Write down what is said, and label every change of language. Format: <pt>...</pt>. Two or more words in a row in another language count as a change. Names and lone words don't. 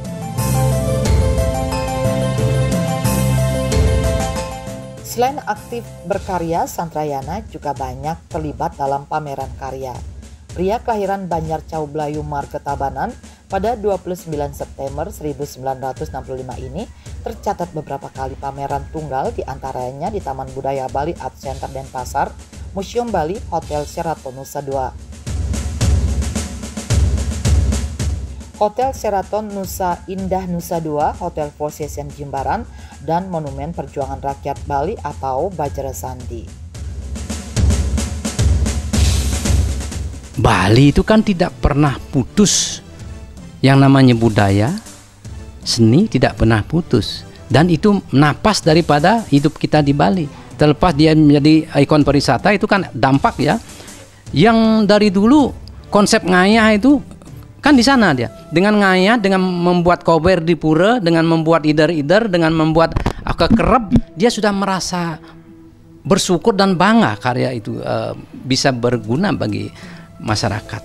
<id>Selain aktif berkarya, Santrayana juga banyak terlibat dalam pameran karya. Pria kelahiran Banjar Cau Blayu Marga Tabanan pada 29 September 1965 ini tercatat beberapa kali pameran tunggal, diantaranya di Taman Budaya Bali Art Center Denpasar, Museum Bali, Hotel Sheraton Nusa Dua, Hotel Sheraton Nusa Indah Nusa Dua, Hotel Four Seasons Jimbaran, dan Monumen Perjuangan Rakyat Bali atau Bajra Sandi. Bali itu kan tidak pernah putus, yang namanya budaya, seni tidak pernah putus, dan itu napas daripada hidup kita di Bali. Terlepas dia menjadi ikon pariwisata, itu kan dampak ya, yang dari dulu konsep ngayah itu kan di sana dia, dengan ngayah, dengan membuat kober di pura, dengan membuat ider-ider, dengan membuat kekerep, dia sudah merasa bersyukur dan bangga karya itu bisa berguna bagi masyarakat.</id>